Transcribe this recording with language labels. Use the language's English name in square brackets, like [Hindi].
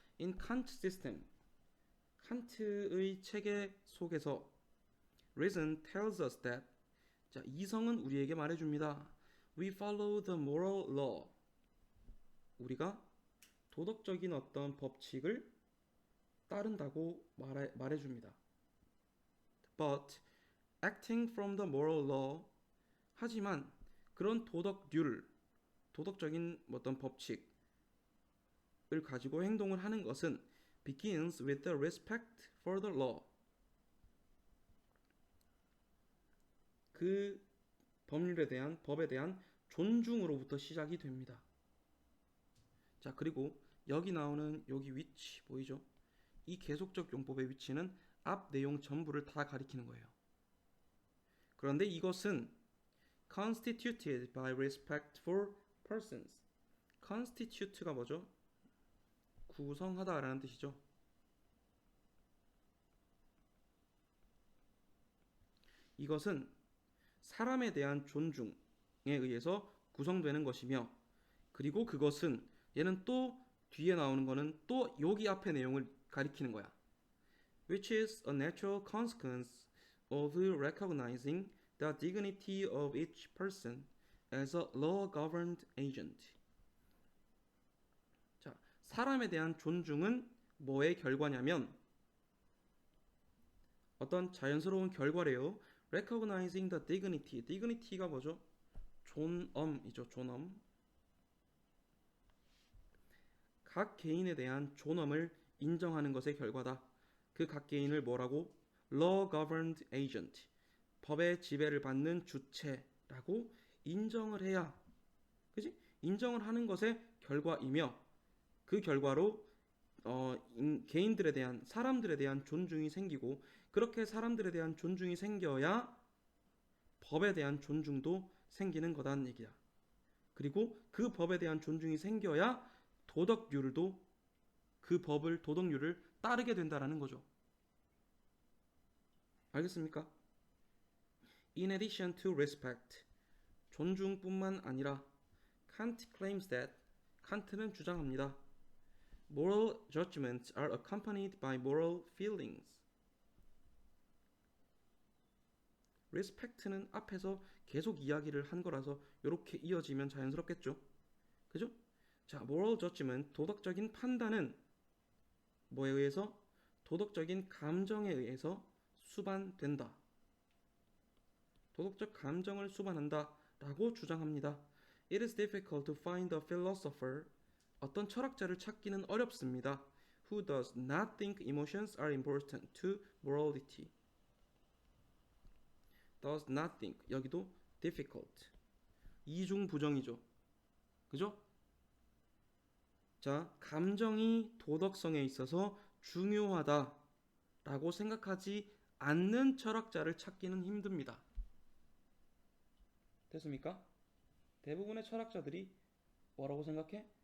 [English] In Kant system, [Korean] 칸트의 체계 속에서 [English] reason tells us that [Korean] 자, 이성은 우리에게 말해줍니다. [English] We follow the moral law. [Korean] 우리가 도덕적인 어떤 법칙을 따른다고 말해줍니다. [English] But acting from the moral law [Korean] 하지만 그런 도덕적인 어떤 법칙을 가지고 행동을 하는 것은 [English] begins with the respect for the law. [Korean] 그 법에 대한 존중으로부터 시작이 됩니다. 자, 그리고 여기 나오는 여기 위치 보이죠? 이 계속적 용법의 위치는 앞 내용 전부를 다 가리키는 거예요. 그런데 이것은 [English] constituted by respect for persons. [Korean] constitute가 뭐죠? 구성하다라는 뜻이죠. 이것은 사람에 대한 존중에 의해서 구성되는 것이며 그리고 그것은 얘는 또 뒤에 나오는 거는 또 여기 앞에 내용을 가리키는 거야. [English] Which is a natural consequence of recognizing the dignity of each person as a law-governed agent. [Korean] 자, 사람에 대한 존중은 뭐의 결과냐면 어떤 자연스러운 결과래요. [English] Recognizing the dignity. [Korean] dignity가 뭐죠? 존엄이죠. 존엄. 각 개인에 대한 존엄을 인정하는 것의 결과다. 그 각 개인을 뭐라고? [English] Law governed agent. [Korean] 법의 지배를 받는 주체라고 인정을 해야, 그지? 인정을 하는 것의 결과이며 그 결과로 개인들에 대한 사람들에 대한 존중이 생기고 그렇게 사람들에 대한 존중이 생겨야 법에 대한 존중도 생기는 거다는 얘기야. 그리고 그 법에 대한 존중이 생겨야 도덕률도 도덕률을 따르게 된다라는 거죠. 알겠습니까? [English] In addition to respect, [Korean] 존중뿐만 아니라 [English] Kant claims that [Korean] 칸트는 주장합니다. [English] Moral judgments are accompanied by moral feelings. [Korean] respect는 앞에서 계속 이야기를 한 거라서 이렇게 이어지면 자연스럽겠죠. 그죠? 자, moral judgment, 도덕적인 판단은 뭐에 의해서? 도덕적인 감정에 의해서 수반된다. 도덕적 감정을 수반한다 라고 주장합니다. [English] It is difficult to find a philosopher, [Korean] 어떤 철학자를 찾기는 어렵습니다. [English] Who does not think emotions are important to morality. does not think, [Korean] 여기도 [English] difficult. [Korean] 이중 부정이죠. 그죠? 자, 감정이 도덕성에 있어서 중요하다라고 생각하지 않는 철학자를 찾기는 힘듭니다. 됐습니까? 대부분의 철학자들이 뭐라고 생각해?